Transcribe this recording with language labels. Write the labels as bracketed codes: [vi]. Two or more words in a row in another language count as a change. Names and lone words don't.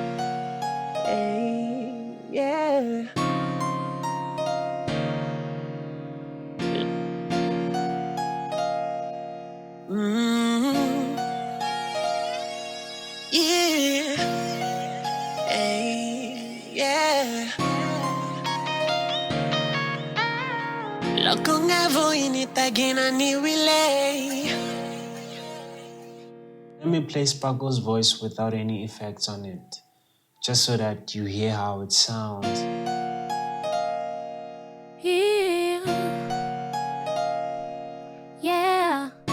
[en] Hey, yeah. Yeah. Hey, yeah. Loko nga vo initagina ni relay. Let me play Sparkle's voice without any effects on it, just so that you hear how it sounds. Yeah. Yeah.